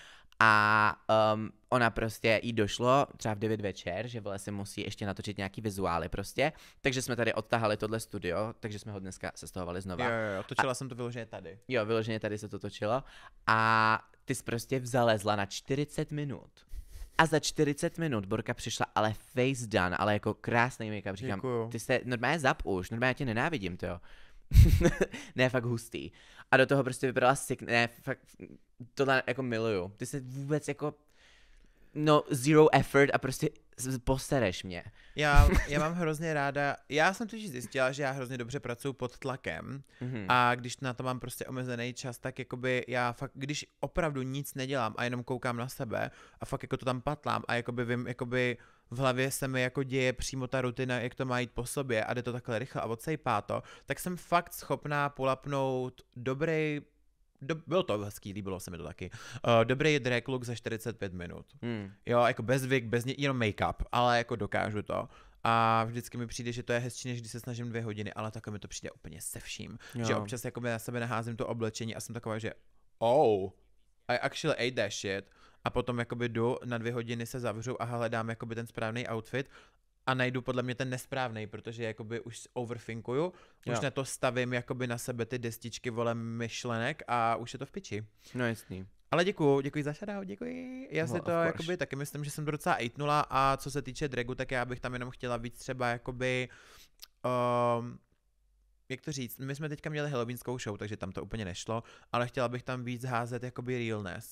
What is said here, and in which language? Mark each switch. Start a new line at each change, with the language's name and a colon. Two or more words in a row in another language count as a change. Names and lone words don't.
Czech: A ona prostě jí došlo třeba v 9 večer, že vole si musí ještě natočit nějaký vizuály prostě, takže jsme tady odtahali tohle studio, takže jsme ho dneska sestavovali znova. Jo, točila jsem to vyloženě tady. Jo, vyloženě tady se to točilo a ty jsi prostě vzalezla na 40 minut. A za 40 minut Borka přišla ale
English: face done,
Czech: ale jako krásný make-up, říkám, Děkuju. ty se normálně zap už, normálně tě nenávidím, to jo. Ne, fakt hustý. A do toho prostě vypadala ne, fakt, tohle jako miluju. Ty se vůbec jako, no,
English: zero effort
Czech: a prostě posereš mě. Já mám hrozně ráda, já jsem totiž zjistila, že já hrozně dobře pracuji pod tlakem a když na to mám prostě omezený čas, tak jakoby já fakt, když opravdu nic nedělám a jenom koukám na sebe a fakt jako to tam patlám a jakoby vím, jakoby v hlavě se mi jako děje přímo ta rutina, jak to má jít po sobě a jde to takhle rychle a odsejpá to, tak jsem fakt schopná polapnout byl to hezký, líbilo se mi to taky. Dobrý drag look za 45 minut. Jo, jako bez wig, jenom make-up, ale jako dokážu to. A vždycky mi přijde, že to je hezčí, než když se snažím 2 hodiny, ale takhle mi to přijde úplně se vším. Jo. Že občas jako na sebe naházím to oblečení a jsem taková, že
English: I actually ate that shit.
Czech: A potom jakoby jdu, na 2 hodiny se zavřu a hledám jakoby ten správný outfit a najdu podle mě ten nesprávný, protože jakoby už overthinkuju, už na to stavím jakoby na sebe ty destičky vole myšlenek a už je to v piči. No jasný. Ale děkuji za shoutout, děkuji. Já si to jakoby taky myslím, že jsem to docela ejtnula a co se týče dragu, tak já bych tam jenom chtěla víc třeba jakoby jak to říct, my jsme teďka měli halloweenskou show, takže tam to úplně nešlo, ale chtěla bych tam víc házet jakoby realness.